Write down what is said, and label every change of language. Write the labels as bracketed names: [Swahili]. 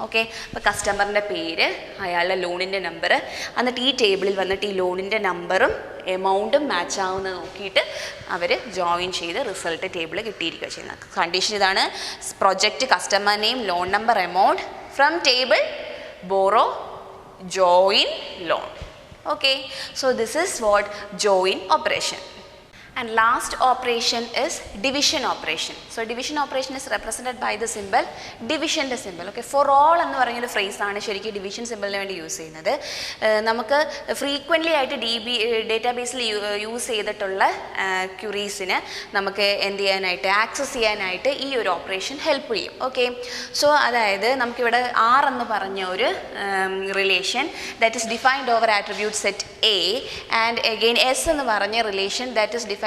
[Malayalam] Okay, അപ്പോൾ കസ്റ്റമറിൻ്റെ പേര്, അയാളുടെ ലോണിൻ്റെ നമ്പർ, എന്നിട്ട് ഈ ടേബിളിൽ വന്നിട്ട് ഈ ലോണിൻ്റെ നമ്പറും എമൗണ്ടും മാച്ച് ആവുന്നത് നോക്കിയിട്ട് അവർ ജോയിൻ ചെയ്ത് റിസൾട്ട് ടേബിൾ കിട്ടിയിരിക്കുക ചെയ്യുന്നത്. കണ്ടീഷൻ ഇതാണ്, [English] Project customer name, loan number, amount, from table borrow join loan. Okay, so this is what join operation. And last operation is division operation. So division operation is represented by the symbol division symbol. [Malayalam] Okay, for all എന്ന് പറയുന്ന phrase ആണ് ശരിക്കും division സിമ്പിളിന് വേണ്ടി use ചെയ്യുന്നത്. നമുക്ക് frequently ആയിട്ട് ഡേറ്റാബേസിൽ use ചെയ്തിട്ടുള്ള ക്യൂറീസിന് നമുക്ക് എന്ത് ചെയ്യാനായിട്ട്, ആക്സസ് ചെയ്യാനായിട്ട് ഈ ഒരു ഓപ്പറേഷൻ ഹെൽപ്പ് ചെയ്യും. [English] okay, so [Malayalam] അതായത് നമുക്കിവിടെ R എന്ന് പറഞ്ഞ ഒരു [English] relation that is defined over attribute set A, and again [Malayalam] S എന്ന് പറഞ്ഞ [English] relation that is defined